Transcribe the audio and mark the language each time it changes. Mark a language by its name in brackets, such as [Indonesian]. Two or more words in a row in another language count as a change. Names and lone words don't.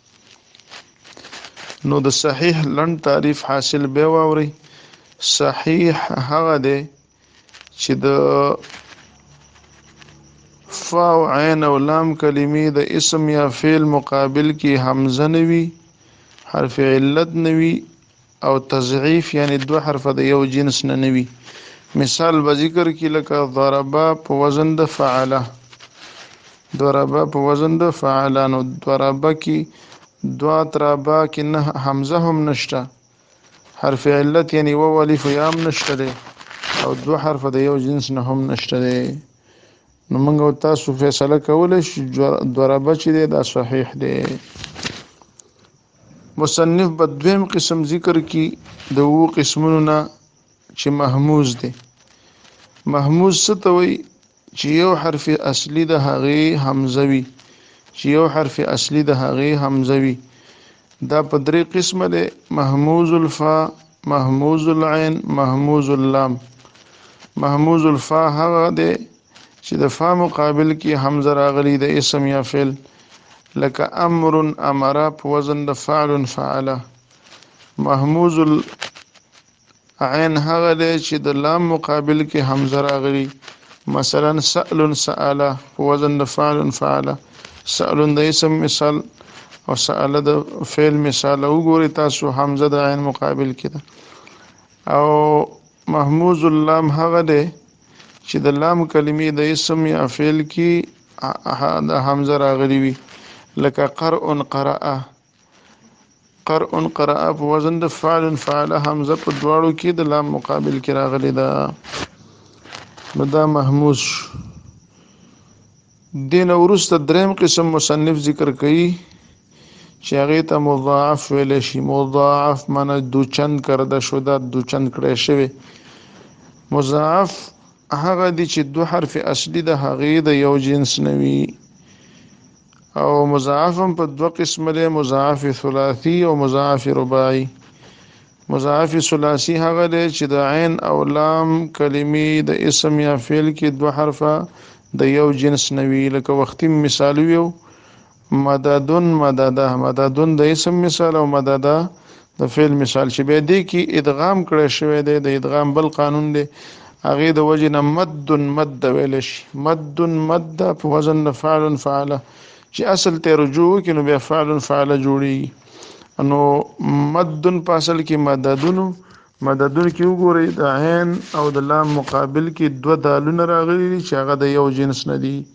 [Pashto] نو د صحیح لند تعریف حاصل به ووري صحیح هغه ده چې د فا او عین او لام کلمې د اسم یا فعل مقابل کې حمزه نوي حرف علت نوي او تضعیف یعنی دو حرف د یو جنس نه نوي مثال به ذکر کی لکه ضربا په وزن د فعل ضربا په وزن د فعل نو ضربا کی دوا ترابا کی نه حمزه هم نشته حرف علت یعنی و الف یام نشته او دو حرف د یو جنس نه هم نشته نو موږ تاسو فیصله کولای شو ضربا چې دا صحیح دی مصنف په دویم قسم ذکر کی د وو قسمونو نه چې محموز دی محموز څه ته وایي چې یو حرف اصلي د هغې حمزه وي چې یو حرف اصلي د هغې حمزه وي دا په درې قسمه دی [Arabic] محموز الفا محموز العين محموز اللام محموز الفا [Pashto] هغه دی چې د فا مقابل کې حمزه راغلي د اسم یا فعل لکه امر امر په وزن د فعل فعل محموز عین هغه دی چې د لام مقابل کې حمزه راغلي مثلا سأل سأل په وزن د فعل فعل سأل د اسم مثال او سأل د فعل مثال وګورئ تاسو حمزه د عین مقابل کې ده او [Arabic] محموز اللام [Pashto] هغه دی چې د لام کلمې د اسم یا فعل کې د حمزه راغلي وي لکه قرء قرأ قرء قرأ په وزن د فعل فعل حمزه په دواړو کې د لام مقابل کې راغلي ده نو دا محموز دین ورسته دریم قسم مصنف ذکر کوي چې هغه ته مضاعف ویل شي مضاعف معنی [Persian] دوچند کرده شده [Pashto] دوچند کړی شوی مضاعف هغه دي چې دو حرف اصلي د هغې د یو جنس نوي او مضاعف په دو قسم دی [Arabic] مضاعف ثلاثي [Pashto] او [Arabic] مضاعف رباعي مضاعف ثلاثي [Pashto] هغه دی چې د عین او لام کلمې د اسم یا فعل کې دو حرفه د یو جنس نوي لکه وختي مثال یو مددن مدده مددن د اسم مثال او مدده د فعل مثال چې به دی کې ادغام کړی شوی دی د ادغام بل قانون دی هغه د وجه نه مد ویل شي مد په وزن فعل فعل چې اصل ته رجوع کینو بیا فعل فعل جوړي نو مدن په اصل کې مددن کې وګورئ د عین او د لام مقابل کې دو دالونه راغلي چې هغه د یو جنس نه دي